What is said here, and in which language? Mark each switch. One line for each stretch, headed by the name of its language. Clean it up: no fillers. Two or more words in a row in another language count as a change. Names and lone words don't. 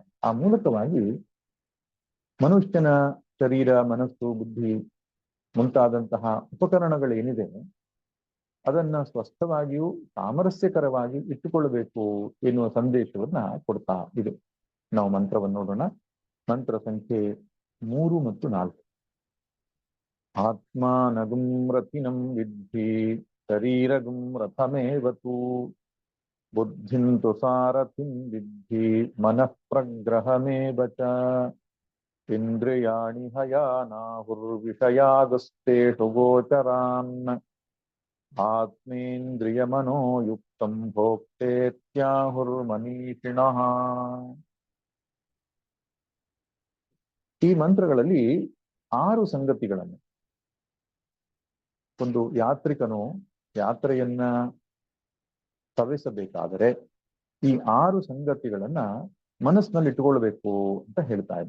Kannada: ಆ ಮೂಲಕವಾಗಿ ಮನುಷ್ಯನ ಶರೀರ, ಮನಸ್ಸು, ಬುದ್ಧಿ ಮುಂತಾದಂತಹ ಉಪಕರಣಗಳೇನಿದೆ ಅದನ್ನ ಸ್ವಸ್ಥವಾಗಿಯೂ ಸಾಮರಸ್ಯಕರವಾಗಿ ಇಟ್ಟುಕೊಳ್ಳಬೇಕು ಎನ್ನುವ ಸಂದೇಶವನ್ನ ಕೊಡ್ತಾ ಇದೆ. ನಾವು ಮಂತ್ರವನ್ನು ನೋಡೋಣ. ಮಂತ್ರ ಸಂಖ್ಯೆ 3 ಮತ್ತು 4.
Sanskrit: ಆತ್ಮಾನಗುಂ ರಥಿನಂ ವಿದ್ಧಿ ಶರೀರಗುಂ ರಥಮೇವತು ಬುದ್ಧಿಂತು ಸಾರಥಿಂ ವಿದ್ಧಿ ಮನಃ ಪ್ರಗ್ರಹಮೇವ ಚ ಇಂದ್ರಿಯಾಣಿ ಹಯಾನಾಹುರ್ವಿಷಯಾಗಸ್ತೇಷು ಗೋಚರಾನ್ ಆತ್ಮೇಂದ್ರಿಯ ಮನೋಯುಕ್ತಂ ಭೋಕ್ತೇತ್ಯಾಹುರ್ಮನೀಷಿಣಃ.
Kannada: ಈ ಮಂತ್ರಗಳಲ್ಲಿ 6 ಸಂಗತಿಗಳನ್ನು ಒಂದು ಯಾತ್ರಿಕನು ಯಾತ್ರೆಯನ್ನ ಸವಿಸಬೇಕಾದರೆ ಈ 6 ಸಂಗತಿಗಳನ್ನ ಮನಸ್ಸಿನಲ್ಲಿ ಇಟ್ಟುಕೊಳ್ಬೇಕು ಅಂತ ಹೇಳ್ತಾ ಇದೆ.